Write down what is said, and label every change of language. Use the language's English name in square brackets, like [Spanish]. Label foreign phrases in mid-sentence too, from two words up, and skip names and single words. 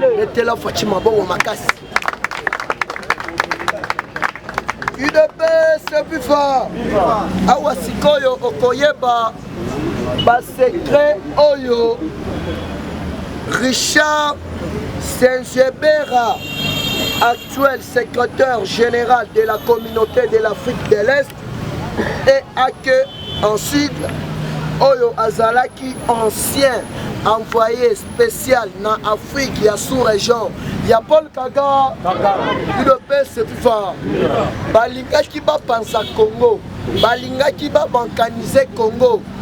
[Lingala] Betela Fachi maboko makasi. U D P S fifa. fifa. Awa sikoyo okoyeba ba secret oyo Richard Sengebera, [French] actuel secrétaire général de la communauté de l'Afrique de l'Est, et Ake ensuite [Lingala] oyo azalaki [French] ancien envoyé spécial na Afrique ya sous-région ya Paul Kagame. Kagame. [Lingala] U D P S fifa. Balingaki bapanza Congo, balingaki babankanize Congo.